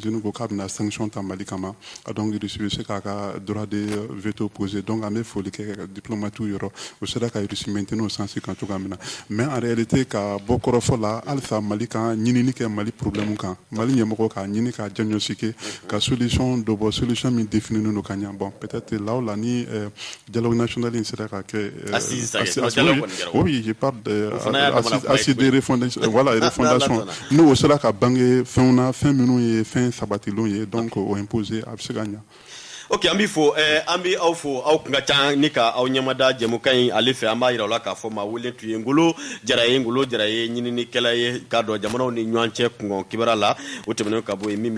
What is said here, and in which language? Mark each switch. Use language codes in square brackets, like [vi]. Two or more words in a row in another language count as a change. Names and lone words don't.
[bm] Unies ko k'a bɛna sanction ta Mali kama donc Russie bɛ se k'a ka [fr] droit de veto poser [bm] donc an bɛ foli kɛ diplomatiw yɔrɔ o sera ka Russie maintenir o sens kan cogoya min na [fr] mais en réalité [bm] ka bɔ kɔrɔfɔ la halisa Mali kan ɲinini kɛ Mali problème kan Mali ɲɛmɔgɔ ka ɲini ka diagnostiquer ka solution dɔ bɔ solution min défininen don ka ɲɛ bon [fr] peut-être là ou là [bm] ni [fr] dialogue national [bm] in sera ka kɛ [fr] oui je parle de assise de refondation voilà refondation [bm] n'o sera ka bange fɛnw na fɛn minnu ye fɛn sabatilenw ye donc o imposer a bɛ se ka ɲɛ. ok an b'i fo an b'i aw fo aw kun ka ca ni ka aw ɲɛmada jɛmukan in ale fɛ an b'a yira u la k'a fɔ maa wele tun ye Ngolo Jara ye ɲininikɛla ye k'a dɔn jamanaw ni ɲɔgɔn cɛ kɔngɔ kibaruya la o tɛmɛnen ka bɔ yen min bɛ